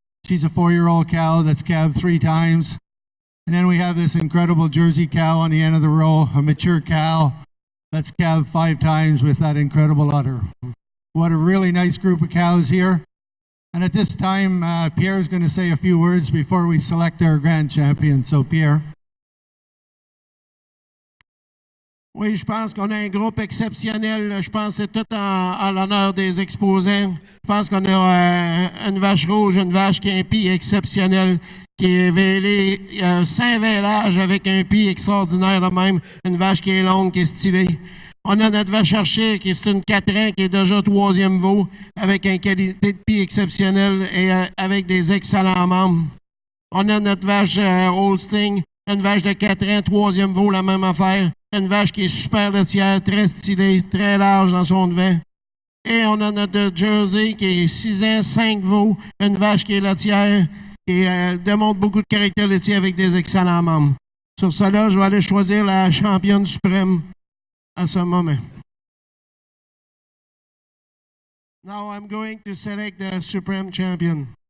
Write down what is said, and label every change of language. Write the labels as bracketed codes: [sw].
[en] She's a 4-year-old cow that's calved 3 times. And then we have this incredible Jersey cow on the end of the row, a mature cow that's calved 5 times with that incredible udder. What a really nice group of cows here. And at this time, Pierre's going to say a few words before we select our grand champion. So, Pierre. [fr] Oui, je pense qu'on a un groupe exceptionnel. Je pense que c'est tout en l'honneur des exposants. Je pense qu'on a une vache rouge, une vache qui a un pied exceptionnel, qui est vêlée, saint vêlage avec un pied extraordinaire de même. Une vache qui est longue, qui est stylée. On a notre vache archer, qui est une 4 ans, qui est déjà 3e veau, avec une qualité de pied exceptionnelle et avec des excellents membres. On a notre vache Holstein, une vache de 4 ans, 3e veau, la même affaire. Une vache qui est super laitière, très stylée, très large dans son devant. Et on a notre Jersey qui est 6 ans, 5 veaux, une vache qui est laitière et démontre beaucoup de caractère laitier avec des excellents membres. Sur cela, je vais aller choisir la championne suprême à ce moment. [en] Now I'm going to select the supreme champion.